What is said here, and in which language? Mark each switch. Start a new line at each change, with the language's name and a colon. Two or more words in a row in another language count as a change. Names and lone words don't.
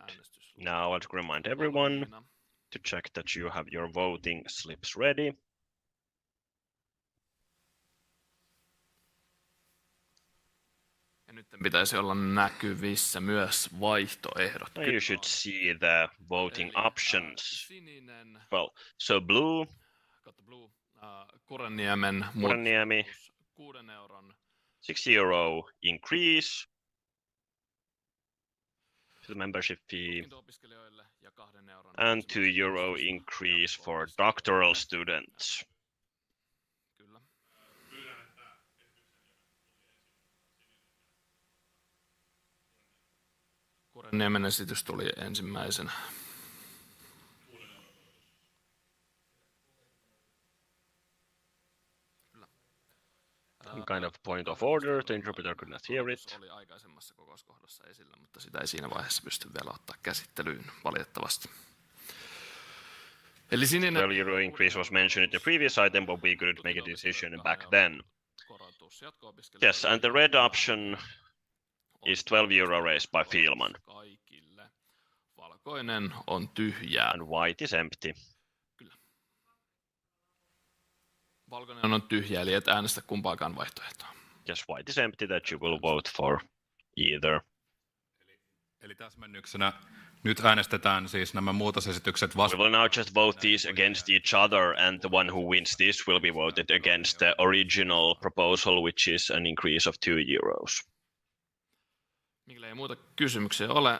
English: Now I'd remind everyone to check that you have your voting slips ready.
Finnish: Ja nyt pitäisi olla näkyvissä myös vaihtoehdot.
English: You should see the voting options. Well, so blue. Kurenniemi €6 increase to the membership fee and €2 increase for doctoral students.
Finnish: Kurenniemen esitys tuli ensimmäisenä.
English: Some kind of point of order, the interpreter could not hear it.
Finnish: Oli aikaisemmassa kokouskohdassa esillä, mutta sitä ei siinä vaiheessa pysty vielä ottaa käsittelyyn valitettavasti. Eli sininen
English: €12 increase was mentioned in the previous item, but we couldn't make a decision back then. Yes, and the red option is €12 raised by Fielman.
Finnish: Valkoinen on tyhjää.
English: And white is empty.
Finnish: Valkoinen on tyhjä, eli et äänestä kumpaakaan vaihtoehtoa.
English: Yes, white is empty, that you will vote for either.
Finnish: Eli täsmennyksenä nyt äänestetään siis nämä muutosesitykset vastaan.
English: We will now just vote these against each other, and the one who wins this will be voted against the original proposal, which is an increase of €2.
Finnish: Mikäli ei muuta kysymyksiä ole.